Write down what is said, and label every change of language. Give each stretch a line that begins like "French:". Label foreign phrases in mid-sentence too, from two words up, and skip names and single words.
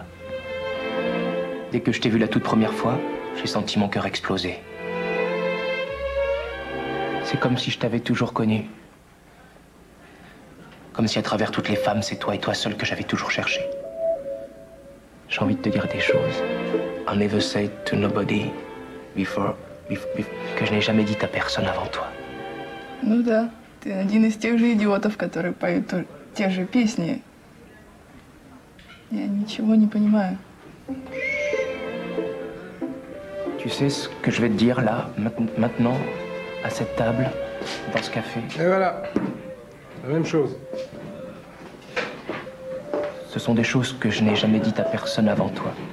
French: Dès que je t'ai vu la toute première fois, j'ai senti mon cœur exploser. C'est comme si je t'avais toujours connu. Comme si à travers toutes les femmes, c'est toi et toi seul que j'avais toujours cherché. J'ai envie de te dire des choses.
English: I never said to nobody before,
French: que je n'ai jamais dit à personne avant toi.
Russian: Ну да, ты один из тех же идиотов, которые поют те же песни. Я ничего не понимаю.
French: Tu sais ce que je vais te dire là, maintenant, à cette table, dans ce café? Et voilà, la même chose. Ce sont des choses que je n'ai jamais dites à personne avant toi.